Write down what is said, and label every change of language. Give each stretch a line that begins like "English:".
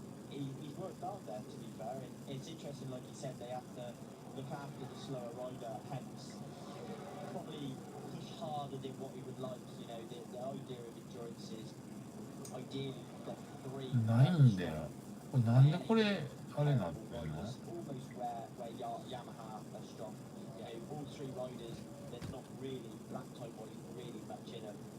English: He's worked hard there, to be fair. It's interesting, like you said, they have to look after the slower rider, hence probably push harder than what he would like. You know, the idea of endurance is ideally you've got 3.
Japanese: ないんだよ。これなんでこれあれなってんの？
English: Almost where Yamaha are strong. You know, all 3 riders, there's not really lap time wise really much in them.